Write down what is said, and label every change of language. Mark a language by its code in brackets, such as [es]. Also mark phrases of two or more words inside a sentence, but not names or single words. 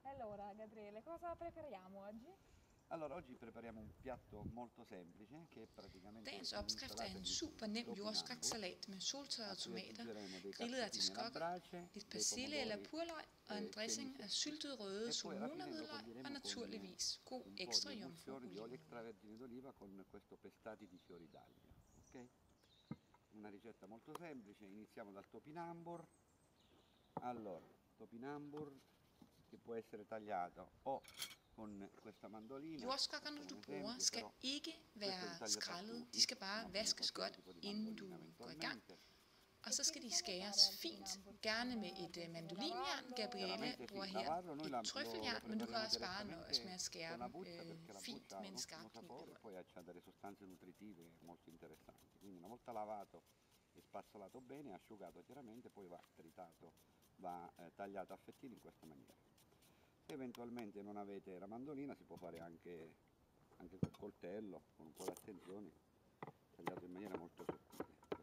[it] Allora, Gabriele, cosa prepariamo oggi? Allora, oggi prepariamo un piatto molto semplice che è praticamente [da] Dagens opskrift er en super nem jordskræksalat med soltørrede tomater, grillet af til skokker, lidt persille eller purløg og en dressing af syltede røde sumuna-hvidløg og naturligvis god ekstra jomfru-oliven. [it] di olio extravergine d'oliva con questo pestati di fiori d'aglio, ok? Una ricetta molto semplice, iniziamo dal topinambur. Allora, topinambur che può essere tagliato o con questa mandolina. [da] Jordskokkerne du bruger skal ikke være skrællet, de skal bare vaskes godt, inden du går i gang. Og så skal de skæres fint, gerne med et mandolinjern. Gabriele bruger her et trøffeljern, men du kan også bare nøjes med at skære dem fint med en skarp kniv. [it] Poi ha delle sostanze nutritive molto interessanti. Quindi una volta lavato e spazzolato bene, asciugato chiaramente, poi va tritato, va tagliato a fettini in questa maniera. Se eventualmente non avete la mandolina si può fare anche col coltello, con un po' di attenzione, tagliato in maniera molto sottile.